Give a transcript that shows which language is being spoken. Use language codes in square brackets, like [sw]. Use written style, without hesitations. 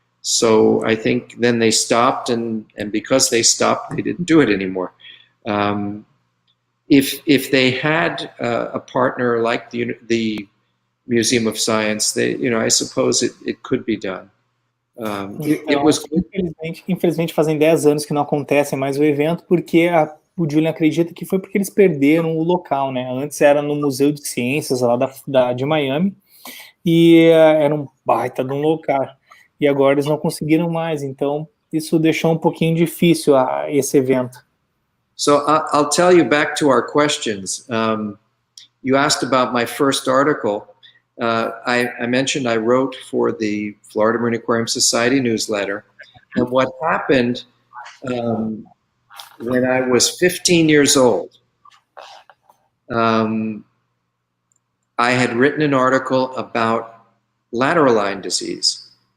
[en] So I think then they stopped, and because they stopped, they didn't do it anymore. If they had a partner like the Museum of Science, I suppose it could be done. It was. [pt] Infelizmente fazem 10 anos que não acontece mais o evento, porque o Julian acredita que foi porque eles perderam o local, né? Antes era no Museu de Ciências lá de Miami, e era um baita de um local. E agora eles não conseguiram mais, então isso deixou um pouquinho difícil esse evento. [en] So I'll tell you back to our questions. You asked about my first article. I mentioned I wrote for the Florida Marine Aquarium Society newsletter. And what happened when I was 15 years old, I had written an article about lateral line disease.